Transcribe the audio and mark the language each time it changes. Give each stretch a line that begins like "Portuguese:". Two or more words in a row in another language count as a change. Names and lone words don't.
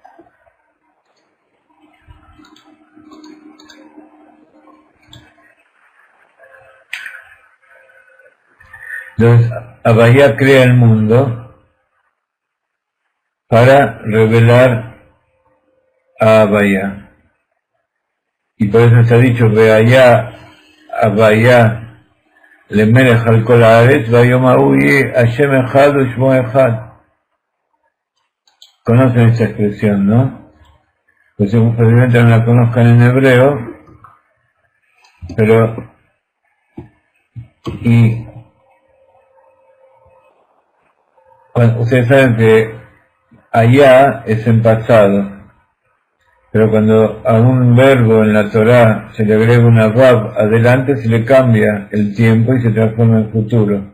Spanish: Entonces, Havaya crea el mundo para revelar a Havaya. Y por eso se ha dicho,
Hebrew: והיה הויה למלך על כל הארץ ביום ההוא יהיה השם אחד ושמו אחד.
Spanish: Conocen esa expresión, ¿no? Pues posiblemente no la conozcan en hebreo, pero ustedes saben que allá es en pasado, pero cuando a un verbo en la Torá se le agrega una vav adelante, se le cambia el tiempo y se transforma en futuro.